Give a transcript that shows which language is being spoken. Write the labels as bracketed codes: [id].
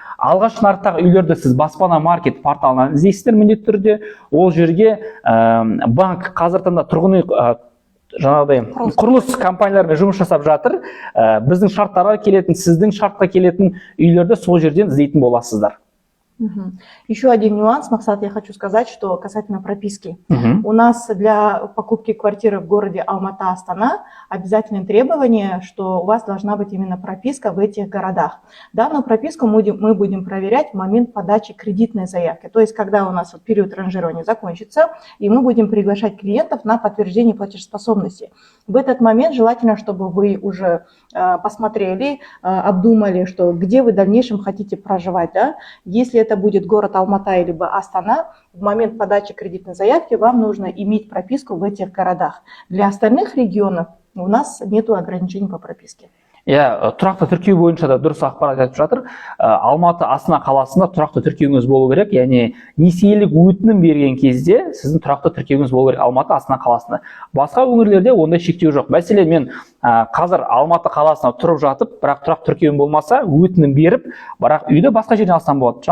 [kk] Алғаш нарықтағы үйлерді сіз баспана маркет порталынан іздейсіздер міндетті түрде. Ол жерге банк қазір таңда тұрғын үй жаңағыдай құрылыс компанияларымен жұмыс жасап жатыр. Біздің шарттарға келетін, сіздің шартқа келетін үйлерді сол жерден іздейтін боласыздар. [ru] Еще один нюанс, Максат, я хочу сказать, что касательно прописки. У нас для покупки квартиры в городе Алматы-Астана обязательное требование, что у вас должна быть именно прописка в этих городах. Данную прописку мы будем проверять в момент подачи кредитной заявки. То есть, когда у нас период ранжирования закончится, и мы будем приглашать клиентов на подтверждение платежеспособности. В этот момент желательно, чтобы вы уже посмотрели, обдумали, что где вы в дальнейшем хотите проживать. Да? Если это будет город Алматы либо Астана, в момент подачи кредитной заявки вам нужно иметь прописку в этих городах. Для остальных регионов у нас нет ограничений по прописке. [kk] Тұрақты тіркеу бойынша да дұрыс ақпарат айтып жатыр. Алматы, Астана қаласында тұрақты тіркеуіңіз болу керек. Яғни несиелік өтінім берген кезде сіздің тұрақты тіркеуіңіз болу керек Алматы, Астана қаласында. Басқа өңірлерде ондай шектеу жоқ. Мәселен, мен қазір Алматы қаласына тұрып жатып, бірақ тұрақты тіркеуім болмаса, өтінім беріп, бірақ үйді басқа жерден алсам болады.